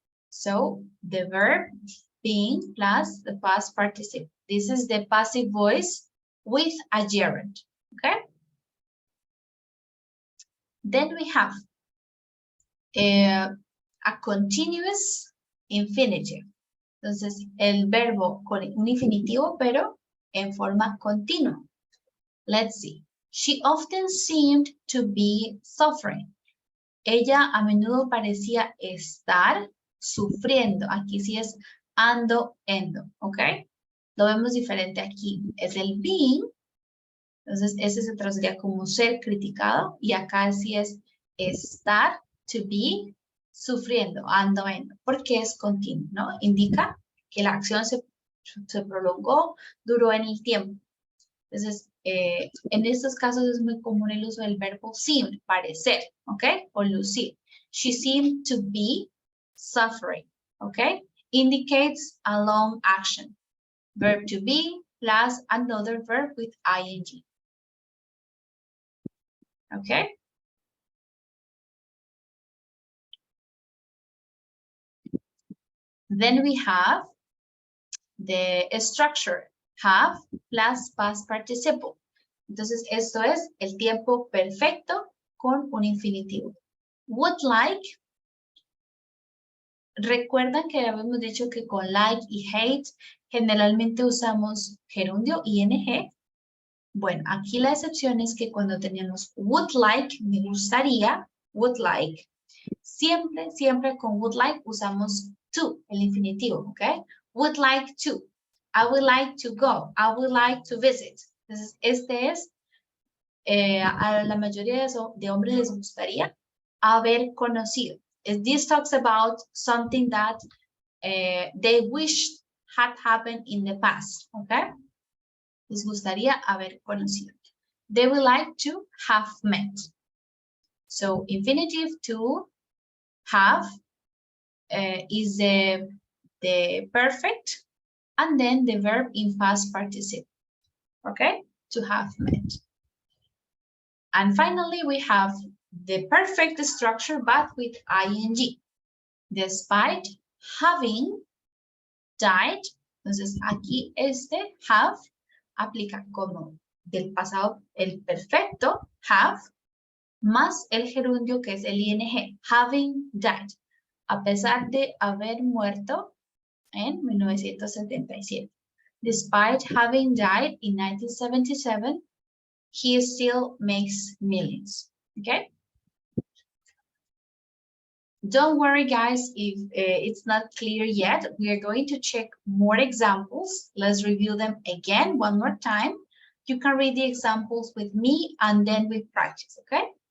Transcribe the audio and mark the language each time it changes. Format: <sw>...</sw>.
<en>So, the verb being plus the past participle. This is the passive voice with a gerund, okay? Then we have a continuous infinitive.</en> <es>Entonces, el verbo con un infinitivo, pero en forma continua.</es> <en>Let's see. She often seemed to be suffering.</en> <es>Ella a menudo parecía estar sufriendo. Aquí sí es ando, endo, ¿ok? Lo vemos diferente aquí. Es el being. Entonces, ese se traduciría como ser criticado. Y acá sí es estar, to be, sufriendo, ando, endo. Porque es continuo, ¿no? Indica que la acción se prolongó, duró en el tiempo. Entonces, en estos casos es muy común el uso del verbo seem, parecer, ¿ok? O lucir.</es> <en>She seemed to be suffering, ¿ok? Indicates a long action. Verb to be plus another verb with ing. ¿Ok? Then we have the structure. Have plus past participle.</en> <es>Entonces, esto es el tiempo perfecto con un infinitivo. Would like. Recuerdan que habíamos dicho que con like y hate generalmente usamos gerundio, ing. Bueno, aquí la excepción es que cuando tenemos would like, me gustaría, would like, siempre con would like usamos to, el infinitivo, ¿ok? Would like to.</es> <en>I would like to go. I would like to visit.</en> <es>Entonces, este es, a la mayoría de hombres les gustaría haber conocido.</es> <en>This talks about something that they wished had happened in the past, okay?</en> <es>Les gustaría haber conocido.</es> <en>They would like to have met. So, infinitive to have is the perfect, and then the verb in past participle, okay? To have met. And finally, we have the perfect structure, but with ing. Despite having died,</en> <es>entonces aquí este have aplica como del pasado el perfecto, have, más el gerundio que es el ing, having died, a pesar de haber muerto en 1977.</es> <en>Despite having died in 1977, he still makes millions, okay? Don't worry, guys, if it's not clear yet. We are going to check more examples. Let's review them again one more time. You can read the examples with me and then we practice, okay?</en>